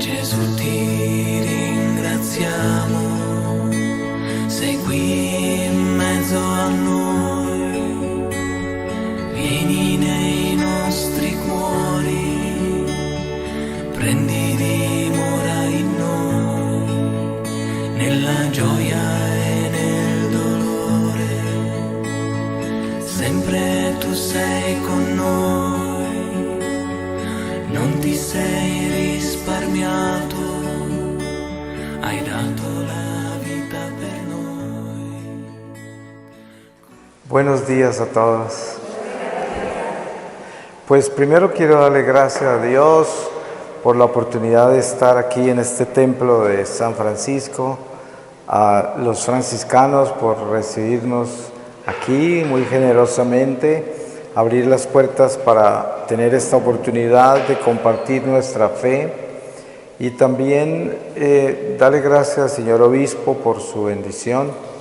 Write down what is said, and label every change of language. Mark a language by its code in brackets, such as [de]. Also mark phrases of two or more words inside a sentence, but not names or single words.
[it] Gesù ti ringraziamo, sei qui in mezzo a noi, vieni nei nostri cuori, prendi dimora in noi, nella gioia e nel dolore, sempre tu sei con noi, non ti sei risparmiato, hai dato la vita per noi. [es] Buenos días a todos. Pues primero quiero darle gracias a Dios por la oportunidad de estar aquí en este templo de San Francisco, a los franciscanos por recibirnos aquí muy generosamente, abrir las puertas para tener esta oportunidad de compartir nuestra fe y también darle gracias al señor obispo por su bendición.